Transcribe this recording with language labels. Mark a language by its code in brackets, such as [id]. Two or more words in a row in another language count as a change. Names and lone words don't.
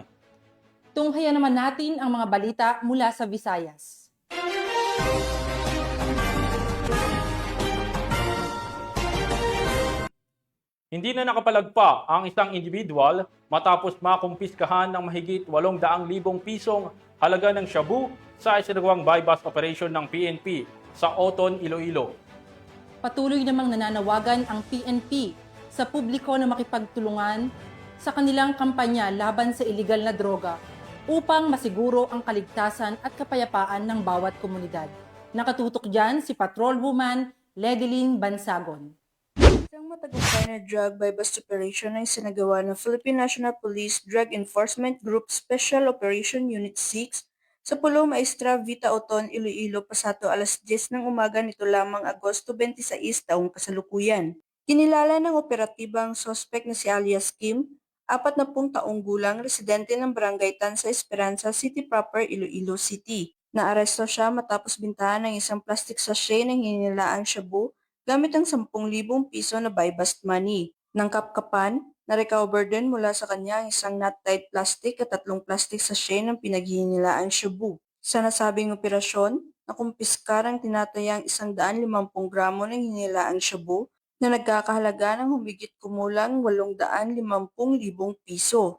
[tl] Tunghayan naman natin ang mga balita mula sa Visayas. Hindi na nakapalagpa ang isang individual matapos makumpiskahan ng mahigit 800,000 pisong halaga ng shabu sa isinagawang [en] buy-bust operation [tl] ng PNP sa Oton, Iloilo. Patuloy namang nananawagan ang PNP sa publiko na makipagtulungan sa kanilang kampanya laban sa iligal na droga upang masiguro ang kaligtasan at kapayapaan ng bawat komunidad. Nakatutok dyan si Patrolwoman Ledeline Bansagon. Isang matagumpay na [en] drug buy-bust operation [tl] ay sinagawa ng Philippine National Police Drug Enforcement Group Special Operation Unit 6 sa Pulo Maestra Vita Oton, Iloilo, pasato alas 10 ng umaga nito lamang Agosto 26 taong kasalukuyan. Kinilala ng operatibang suspect na si alias Kim, 40 taong gulang, residente ng Barangay Tansa Esperanza City proper, Iloilo City. Naaresto siya matapos bintahan ng isang [en] plastic sachet [tl] ng hinilaang shabu gamit ang 10,000 piso na [en] buy-bust money. [tl] Nang kapkapan, na-recover din mula sa kanya ang isang [en] knot-tied plastic [tl] at 3 [en] plastic sachet [tl] ng pinaghihinilaang shabu. Sa nasabing operasyon, nakumpiskar ang tinatayang 150 gramo ng hinilaang shabu na nagkakahalaga ng humigit kumulang 850,000 piso.